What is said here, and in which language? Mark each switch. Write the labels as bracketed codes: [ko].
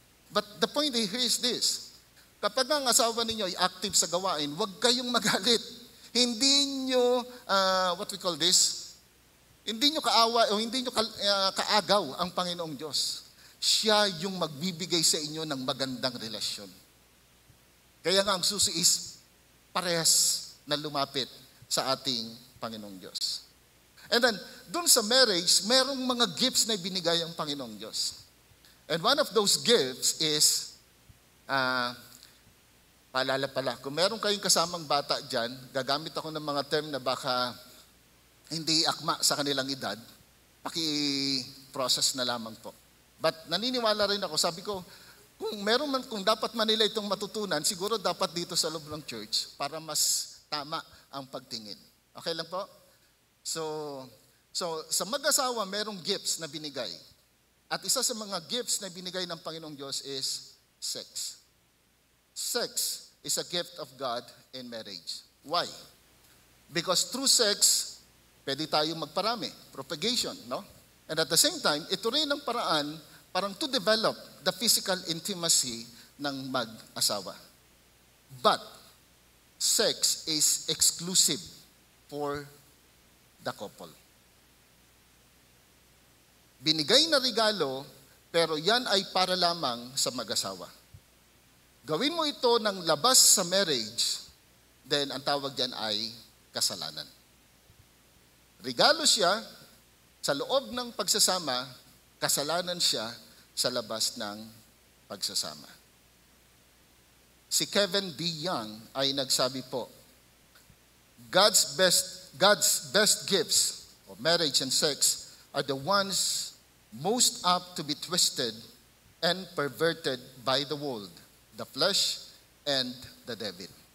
[en] But the point here is this. [tl] Kapag ang asawa ninyo ay active sa gawain, huwag kayong magalit. Hindi nyo, [en] what we call this, [tl] hindi nyo kaawa o hindi nyo kaagaw ang Panginoong Diyos. Siya yung magbibigay sa inyo ng magandang relasyon. Kaya nga ang susi is parehas na lumapit sa ating Panginoong Diyos. And then, dun sa marriage, merong mga gifts na ibinigay ang Panginoong Diyos. [en] And one of those gifts is, [tl] paalala pala, kung meron kayong kasamang bata dyan, gagamit ako ng mga term na baka hindi akma sa kanilang edad, paki-process na lamang po. But naniniwala rin ako, sabi ko, kung dapat man nila itong matutunan, siguro dapat dito sa loob ng church para mas tama ang pagtingin. Okay lang po? So sa mag-asawa, merong gifts na binigay. At isa sa mga gifts na binigay ng Panginoong Diyos is sex. [en] Sex is a gift of God in marriage. Why? Because through sex, [tl] pwede tayong magparami, [en] propagation, no? [tl] And at the same time, ito rin ang paraan parang [en] to develop the physical intimacy [tl] ng mag-asawa. [en] But, sex is exclusive for the couple. [tl] Binigay na regalo, pero yan ay para lamang sa mag-asawa. Gawin mo ito ng labas sa marriage, then ang tawag dyan ay kasalanan. Regalo siya sa loob ng pagsasama, kasalanan siya sa labas ng pagsasama. Si Kevin D. [en] Young [tl] ay nagsabi po, [en] God's best gifts of marriage and sex are the ones most apt to be twisted and perverted by the world, the flesh, and the devil.